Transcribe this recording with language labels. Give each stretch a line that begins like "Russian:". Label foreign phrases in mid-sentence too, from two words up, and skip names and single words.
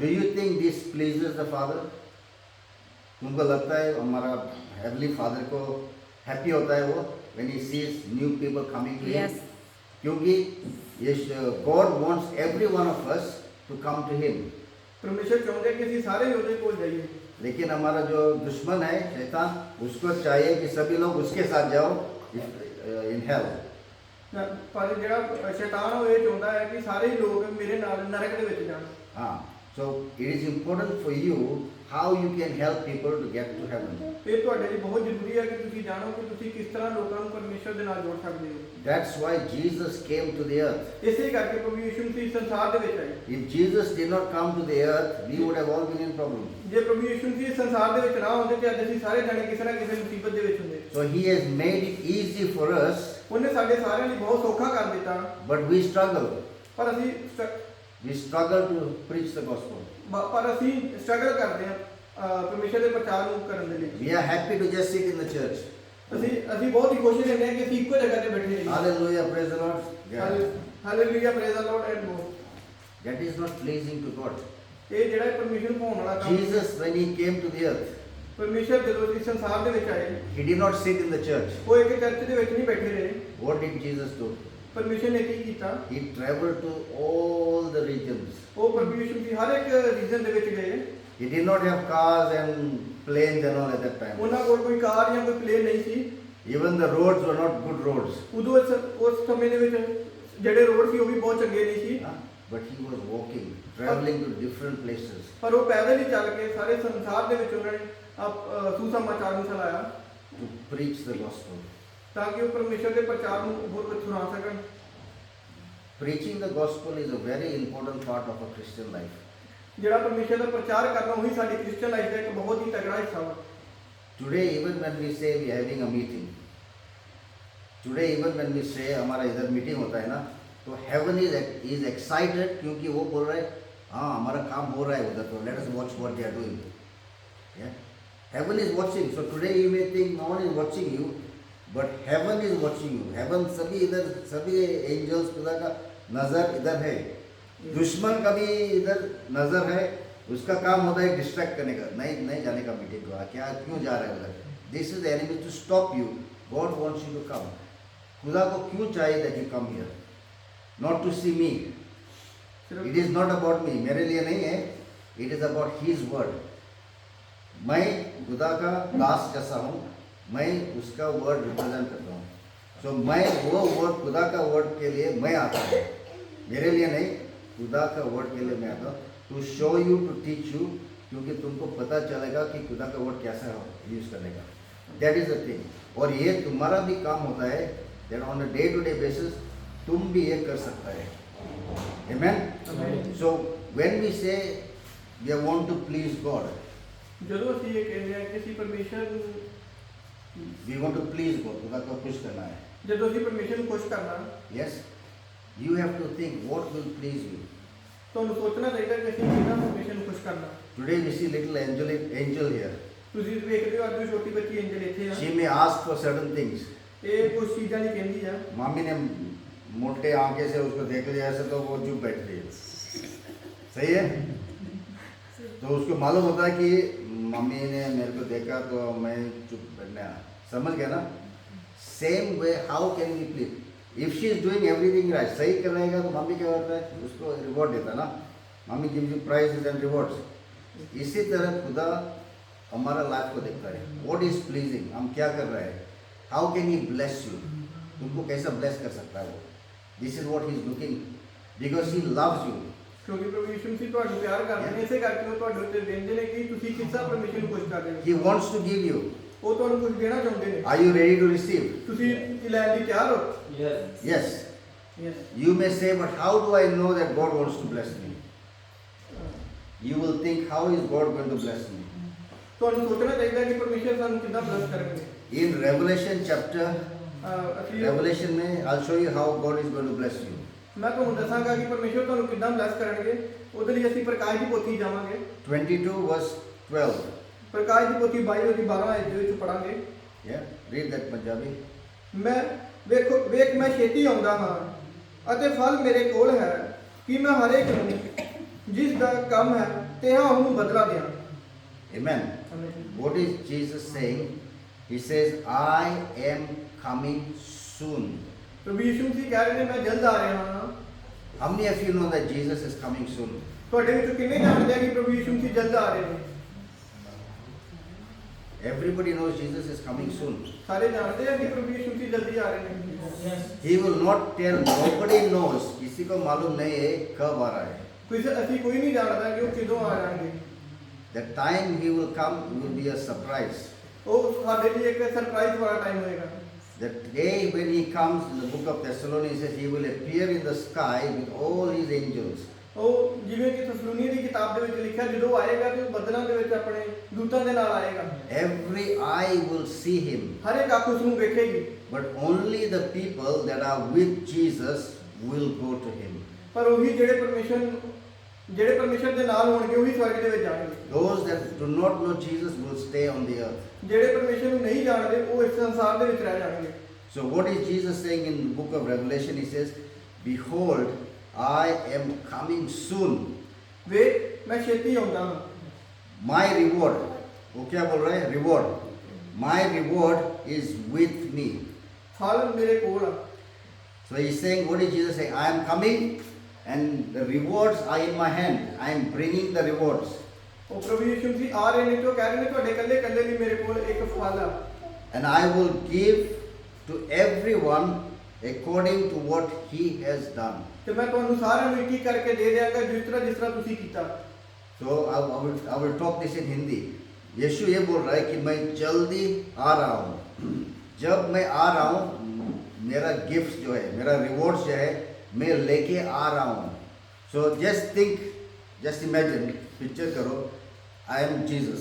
English: Do you think this pleases the Father?
Hindi: तुमको लगता है हमारा
English: heavenly Father को happy
Hindi: होता है वो
English: when he sees new people coming to him? Yes. क्योंकि God wants every one of us to come to him.
Punjabi: ਪਰਮੇਸ਼ਰ ਚਾਹੁੰਦੇ ਕਿ ਅਸੀਂ ਸਾਰੇ ਉਹਦੇ ਕੋਲ ਜਾਈਏ।
Hindi: लेकिन हमारा जो दुश्मन है शैतान उसको चाहिए कि सभी लोग उसके साथ जाओ
English: in hell.
Punjabi: ਪਰ ਜਿਹੜਾ ਸ਼ੈਤਾਨ ਉਹ ਇਹ ਚਾਹੁੰਦਾ ਹੈ ਕਿ ਸਾਰੇ ਹੀ ਲੋਕ ਮੇਰੇ ਨਾਲ ਨਰਕ ਦੇ ਵਿੱਚ ਜਾਣ।
English: So it is important for you how you can help people to get to heaven.
Punjabi: ਇਹ ਤੁਹਾਡੇ ਲਈ ਬਹੁਤ ਜ਼ਰੂਰੀ ਹੈ ਕਿ ਤੁਸੀਂ ਜਾਣੋ ਕਿ ਤੁਸੀਂ ਕਿਸ ਤਰ੍ਹਾਂ ਲੋਕਾਂ ਨੂੰ ਪਰਮੇਸ਼ਰ ਦੇ ਨਾਲ ਜੋੜ ਸਕਦੇ ਹੋ।
English: That's why Jesus came to the earth.
Punjabi: ਇਸੇ ਕਰਕੇ ਪ੍ਰਭੂ ਯਿਸੂ ਮਸੀਹ ਸੰਸਾਰ ਦੇ ਵਿੱਚ ਆਏ।
English: If Jesus did not come to the earth, we would have all been in problem.
Punjabi: ਜੇ ਪ੍ਰਭੂ ਯਿਸੂ ਮਸੀਹ ਸੰਸਾਰ ਦੇ ਵਿੱਚ ਨਾ ਹੁੰਦੇ ਤੇ ਅੱਜ ਅਸੀਂ ਸਾਰੇ ਜਾਣੇ ਕਿਸੇ ਨਾ ਕਿਸੇ ਮੁਸੀਬਤ ਦੇ ਵਿੱਚ ਹੁੰਦੇ।
English: So he has made it easy for us,
Punjabi: ਉਹਨੇ ਸਾਡੇ ਸਾਰਿਆਂ ਲਈ ਬਹੁਤ ਸੌਖਾ ਕਰ ਦਿੱਤਾ।
English: but we struggle.
Punjabi: ਪਰ ਅਸੀਂ
English: We struggle to preach the gospel.
Punjabi: ਪਰ ਅਸੀਂ ਸਟਰਗਲ ਕਰਦੇ ਹਾਂ ਪਰਮੇਸ਼ਰ ਦੇ ਪ੍ਰਚਾਰ ਨੂੰ ਕਰਨ ਦੇ ਲਈ।
English: We are happy to just sit in the church.
Punjabi: ਅਸੀਂ ਬਹੁਤ ਹੀ ਖੁਸ਼ ਰਹਿੰਦੇ ਹਾਂ ਕਿ ਅਸੀਂ ਇੱਕੋ ਜਗ੍ਹਾ ਤੇ ਬੈਠੇ ਰਹੀਏ।
English: Hallelujah, praise the Lord. Yeah. Hallelujah, praise the Lord and go. That is not pleasing to God.
Punjabi: ਇਹ ਜਿਹੜਾ ਪਰਮੇਸ਼ਰ ਨੂੰ ਭਾਉਣ ਵਾਲਾ ਕੰਮ।
English: Jesus, when he came to the earth,
Punjabi: ਪਰਮੇਸ਼ਰ ਜਦੋਂ ਇਸ ਸੰਸਾਰ ਦੇ ਵਿੱਚ ਆਏ,
English: he did not sit in the church.
Punjabi: ਉਹ ਇੱਕ ਚਰਚ ਦੇ ਵਿੱਚ ਨਹੀਂ ਬੈਠੇ ਰਹੇ।
English: What did Jesus do?
Punjabi: ਪਰਮੇਸ਼ਰ ਨੇ ਕੀ ਕੀਤਾ?
English: He traveled to all the regions.
Punjabi: ਉਹ ਪ੍ਰਭੂ ਯਿਸੂ ਮਸੀਹ ਹਰ ਇੱਕ ਰੀਜਨ ਦੇ ਵਿੱਚ ਗਏ।
English: He did not have cars and planes and all at that time.
Punjabi: ਉਹਨਾਂ ਕੋਲ ਕੋਈ ਕਾਰ ਜਾਂ ਕੋਈ ਪਲੇਨ ਨਹੀਂ ਸੀ।
English: Even the roads were not good roads.
Punjabi: ਉਦੋਂ ਉਸ ਸਮੇਂ ਦੇ ਵਿੱਚ ਜਿਹੜੇ ਰੋਡ ਸੀ ਉਹ ਵੀ ਬਹੁਤ ਚੰਗੇ ਨਹੀਂ ਸੀ।
English: But he was walking, traveling to different places.
Punjabi: ਪਰ ਉਹ ਪੈਦਲ ਹੀ ਚੱਲ ਕੇ ਸਾਰੇ ਸੰਸਾਰ ਦੇ ਵਿੱਚ ਉਹਨਾਂ ਨੇ ਸੁਸਮਾਚਾਰ ਨੂੰ ਫੈਲਾਇਆ
English: To preach the gospel.
Punjabi: ਤਾਂ ਕਿ ਉਹ ਪਰਮੇਸ਼ਰ ਦੇ ਪ੍ਰਚਾਰ ਨੂੰ ਹੋਰ ਕੁਝ ਸੁਣਾ ਸਕਣ।
English: Preaching the gospel is a very important part of a Christian life.
Punjabi: ਜਿਹੜਾ ਪਰਮੇਸ਼ਰ ਦਾ ਪ੍ਰਚਾਰ ਕਰਨਾ ਉਹੀ ਸਾਡੀ
English: Christian life
Punjabi: ਦਾ ਇੱਕ ਬਹੁਤ ਹੀ ਤਗੜਾ ਹਿੱਸਾ ਵਾ।
English: Today, even when we say we are having a meeting, today even when we say
Hindi: हमारा इधर मीटिंग होता है ना, तो
English: heaven is excited
Hindi: क्योंकि वो बोल रहे हैं हाँ हमारा काम हो रहा है उधर, तो
English: let us watch what they are doing. Yeah, heaven is watching. So today you may think no one is watching you, but heaven is watching you.
Hindi: Heaven सभी इधर सभी angels खुदा का नजर इधर है, दुश्मन का भी इधर नजर है। उसका काम होता है डिस्ट्रैक्ट करने का, नहीं जाने का मीटिंग को, क्या क्यों जा रहा है उधर।
English: This is the enemy to stop you. God wants you to come.
Hindi: खुदा को क्यों चाहिए
English: that you come here, not to see me. It is not about me,
Hindi: मेरे लिए नहीं है,
English: it is about his word.
Hindi: मैं खुदा का दास जैसा हूँ, मैं उसका वर्ड रिप्रेजेंट करता हूँ। सो मैं वो वर्ड, खुदा का वर्ड के लिए मैं आता हूँ, मेरे लिए नहीं, खुदा का वर्ड के लिए मैं आता हूँ।
English: To show you, to teach you,
Hindi: क्योंकि तुमको पता चलेगा कि खुदा का वर्ड कैसा यूज करने का।
English: That is the thing.
Hindi: और ये तुम्हारा भी काम होता है
English: that on a day to day basis
Hindi: तुम भी ये कर सकता है।
English: Amen. So when we say we want to please God,
Punjabi: ਜਦੋਂ ਅਸੀਂ ਇਹ ਕਹਿੰਦੇ ਹਾਂ ਕਿ ਅਸੀਂ ਪਰਮੇਸ਼ਰ ਨੂੰ
English: We want to please God,
Hindi: खुदा को खुश करना है।
Punjabi: ਜਦੋਂ ਅਸੀਂ ਪਰਮੇਸ਼ਰ ਨੂੰ ਖੁਸ਼ ਕਰਨਾ,
English: Yes, you have to think what will please you.
Punjabi: ਤੁਹਾਨੂੰ ਸੋਚਣਾ ਚਾਹੀਦਾ ਕਿ ਅਸੀਂ ਕਿਹਨਾਂ ਪਰਮੇਸ਼ਰ ਨੂੰ ਖੁਸ਼ ਕਰਨਾ।
English: Today we see little Angel here.
Punjabi: ਤੁਸੀਂ ਵੇਖਦੇ ਹੋ ਅੱਜ ਵੀ ਛੋਟੀ ਬੱਚੀ ਐਂਜਲ ਇੱਥੇ ਆ
English: She may ask for certain things.
Punjabi: ਇਹ ਕੁਝ ਚੀਜ਼ਾਂ ਦੀ ਕਹਿੰਦੀ ਆ
Hindi: मामी ने मोटे आंखें से उसको देख लिया ऐसे तो वो चुप बैठ गई। सही है? तो उसको मालूम होता है कि मम्मी ने मेरे को देखा तो मैं चुप बैठने आया। समझ गया ना?
English: Same way how can we please? If she is doing everything right,
Hindi: सही कर रहेगा तो मम्मी क्या करता है? उसको रिवॉर्ड देता है ना।
English: Mummy gives you prizes and rewards.
Hindi: इसी तरह खुदा हमारा लाइफ को देखता है।
English: What is pleasing,
Hindi: हम क्या कर रहे हैं,
English: how can he bless you,
Hindi: तुमको कैसा ब्लेस कर सकता है वो।
English: This is what he is looking because he loves you.
Punjabi: ਕਿਉਂਕਿ ਪ੍ਰਭੂ ਯਿਸੂ ਮਸੀਹ ਤੁਹਾਨੂੰ ਪਿਆਰ ਕਰਦੇ ਨੇ, ਇਸੇ ਕਰਕੇ ਉਹ ਤੁਹਾਡੇ ਉੱਤੇ ਦੇਂਦੇ ਨੇ ਕਿ ਤੁਸੀਂ ਕਿਸ ਤਰ੍ਹਾਂ ਪਰਮੇਸ਼ਰ ਨੂੰ ਖੁਸ਼ ਕਰਦੇ
English: He
Punjabi: ਹੋ।
English: wants to give you.
Punjabi: ਉਹ ਤੁਹਾਨੂੰ ਕੁਝ ਦੇਣਾ ਚਾਹੁੰਦੇ ਨੇ।
English: Are you ready to receive?
Punjabi: ਤੁਸੀਂ ਲੈਣ ਲਈ ਤਿਆਰ ਹੋ?
English: Yes. Yes. ਯੈਸ। You may say, but how do I know that God wants to bless me? You will think, how is God going to bless me?
Punjabi: ਤੁਹਾਨੂੰ ਸੋਚਣਾ ਚਾਹੀਦਾ ਕਿ ਪਰਮੇਸ਼ਰ ਸਾਨੂੰ ਕਿੱਦਾਂ ਬਲੈਸ ਕਰਨਗੇ।
English: In Revelation chapter,
Punjabi: ਅਸੀਂ
English: Revelation में, I'll show you how God is going to bless you.
Punjabi: ਮੈਂ ਤੁਹਾਨੂੰ ਦੱਸਾਂਗਾ ਕਿ ਪਰਮੇਸ਼ਰ ਤੁਹਾਨੂੰ ਕਿੱਦਾਂ ਬਲੈਸ ਕਰਨਗੇ। ਉਹਦੇ ਲਈ ਅਸੀਂ ਪ੍ਰਕਾਸ਼ ਦੀ ਪੋਥੀ ਜਾਵਾਂਗੇ।
English: 22 verse 12.
Punjabi: ਪ੍ਰਕਾਸ਼ ਦੀ ਪੋਥੀ 22 ਦੀ 12 ਆਇਤ ਦੇ ਵਿੱਚ ਪੜਾਂਗੇ।
English: Yeah, read that Punjabi.
Punjabi: ਮੈਂ ਵੇਖ ਮੈਂ ਛੇਤੀ ਆਉਂਦਾ ਹਾਂ ਅਤੇ ਫਲ ਮੇਰੇ ਕੋਲ ਹੈ ਕਿ ਮੈਂ ਹਰੇਕ ਨੂੰ ਜਿਸ ਦਾ ਕੰਮ ਹੈ ਤੇਹਾ ਉਹਨੂੰ ਬਦਲਾ ਦਿਆਂ।
English: Amen. What is Jesus saying? He says, I am coming soon.
Punjabi: ਪ੍ਰਭੂ ਯਿਸੂ ਮਸੀਹ ਕਹਿ ਰਹੇ ਨੇ ਮੈਂ ਜਲਦ ਆ ਰਿਹਾ ਹਾਂ।
English: How many of you know that Jesus is coming soon?
Punjabi: ਤੁਹਾਡੇ ਵਿੱਚੋਂ ਕਿੰਨੇ ਜਾਣਦੇ ਆ ਕਿ ਪ੍ਰਭੂ ਯਿਸੂ ਮਸੀਹ ਜਲਦ ਆ ਰਹੇ ਨੇ?
English: Everybody knows Jesus is coming soon.
Punjabi: ਸਾਰੇ ਜਾਣਦੇ ਆ ਕਿ ਪ੍ਰਭੂ ਯਿਸੂ ਮਸੀਹ ਜਲਦੀ ਆ ਰਹੇ ਨੇ।
English: He will not tell, nobody knows.
Hindi: किसी को मालूम नहीं है कब आ रहा है.
Punjabi: ਅਸੀਂ ਕੋਈ ਨਹੀਂ ਜਾਣਦਾ ਕਿ ਉਹ ਕਿਦੋਂ ਆ ਜਾਣਗੇ।
English: The time he will come will be a surprise.
Punjabi: ਉਹ ਸਾਡੇ ਲਈ ਇੱਕ ਸਰਪ੍ਰਾਈਜ਼ ਵਾਲਾ ਟਾਈਮ ਹੋਏਗਾ।
English: The day when he comes, in the book of Thessalonians says he will appear in the sky with all his angels.
Punjabi: ਉਹ ਜਿਵੇਂ ਕਿ ਤਸਲੋਨੀਆਂ ਦੀ ਕਿਤਾਬ ਦੇ ਵਿੱਚ ਲਿਖਿਆ ਜਦੋਂ ਆਏਗਾ ਤੇ ਉਹ ਬੱਦਲਾਂ ਦੇ ਵਿੱਚ ਆਪਣੇ ਦੂਤਾਂ ਦੇ ਨਾਲ ਆਏਗਾ।
English: Every eye will see him.
Punjabi: ਹਰ ਇੱਕ ਅੱਖ ਉਸ ਨੂੰ ਵੇਖੇਗੀ।
English: But only the people that are with Jesus will go to him.
Punjabi: ਪਰ ਉਹੀ ਜਿਹੜੇ ਪਰਮੇਸ਼ਰ ਦੇ ਨਾਲ ਹੋਣਗੇ ਉਹੀ ਸਵਰਗ ਦੇ ਵਿੱਚ ਜਾਣਗੇ।
English: Those that do not know Jesus will stay on the earth.
Punjabi: ਜਿਹੜੇ ਪਰਮੇਸ਼ਰ ਨੂੰ ਨਹੀਂ ਜਾਣਦੇ ਉਹ ਇਸ ਸੰਸਾਰ ਦੇ ਵਿੱਚ ਰਹਿ ਜਾਣਗੇ।
English: So what is Jesus saying in the book of Revelation? He says, behold, I am coming soon.
Punjabi: ਵੇਖ ਮੈਂ ਛੇਤੀ ਆਉਂਦਾ ਹਾਂ।
English: My reward.
Hindi: वो क्या बोल रहा है?
English: Reward. My reward is with me.
Punjabi: ਫਲ ਮੇਰੇ ਕੋਲ ਆ।
English: So he's saying, what is Jesus saying? I am coming and the rewards are in my hand. I am bringing the rewards.
Punjabi: ਉਹ ਪ੍ਰਭੂ ਯਿਸੂ ਮਸੀਹ ਆ ਰਹੇ ਨੇ ਤੇ ਉਹ ਕਹਿ ਰਹੇ ਨੇ ਤੁਹਾਡੇ ਇਕੱਲੇ ਲਈ ਮੇਰੇ ਕੋਲ ਇੱਕ ਫਲ ਆ।
English: And I will give to everyone according to what he has done.
Punjabi: ਤੇ ਮੈਂ ਤੁਹਾਨੂੰ ਸਾਰਿਆਂ ਨੂੰ ਇੱਕ ਕਰਕੇ ਦੇ ਦਿਆਂਗਾ ਜਿਸ ਤਰ੍ਹਾਂ ਤੁਸੀਂ ਕੀਤਾ।
English: So I will talk this in Hindi.
Hindi: यीशु ये बोल रहा है कि मैं जल्दी आ रहा हूँ। जब मैं आ रहा हूँ मेरा गिफ्ट जो है, मेरा रिवॉर्ड जो है मैं लेके आ रहा हूँ।
English: So just think, just imagine, picture करो, I am Jesus.